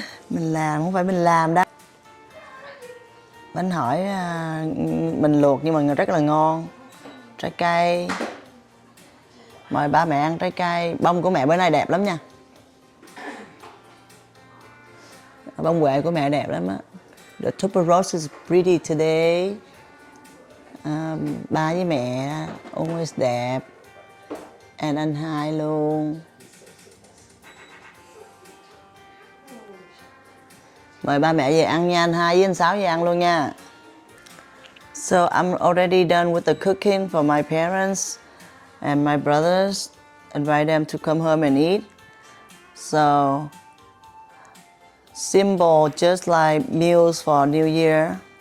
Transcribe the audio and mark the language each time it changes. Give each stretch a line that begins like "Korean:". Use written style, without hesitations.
Vietnamese: Mình làm không phải mình làm đâu. Bánh hỏi mình luộc nhưng mà rất là ngon. Trái cây. Mời ba mẹ ăn trái cây. Bông của mẹ bữa nay đẹp lắm nha. Bông huệ của mẹ đẹp lắm á.
English: The tuberose is pretty today.
Vietnamese: Ba với mẹ always đẹp. And anh hai luôn. Mời ba mẹ về ăn nha, anh hai với anh Sáu về ăn luôn nha.
English: So I'm already done with the cooking for my parents and my brothers. Invite them to come home and eat. So simple, just like meals for New Year.